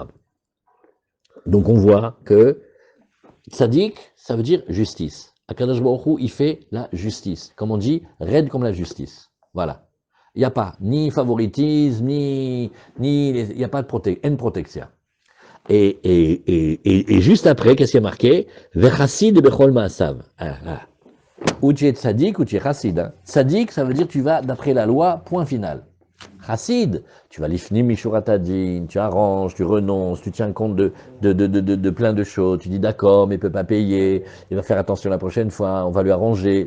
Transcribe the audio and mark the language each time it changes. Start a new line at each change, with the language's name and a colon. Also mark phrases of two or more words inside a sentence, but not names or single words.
French: Donc on voit que Tzadik, ça veut dire justice.
Hebrew: הקדוש ברוך הוא,
French: il fait la justice. Comme on dit, raide comme la justice. Voilà. Il n'y a pas ni favoritisme, il n'y a pas de protection. Et juste après, qu'est-ce qu'il y a marqué?
Hebrew: וחסיד בכל מעשיו.
French: Ou tu es tzaddik ou tu es chassid. Tzaddik, ça veut dire tu vas d'après la loi, point final. Chassid, tu vas
Hebrew: לפנים משורת הדין,
French: tu arranges, tu renonces, tu tiens compte de plein de choses, tu dis d'accord, mais il ne peut pas payer, il va faire attention la prochaine fois, on va lui arranger.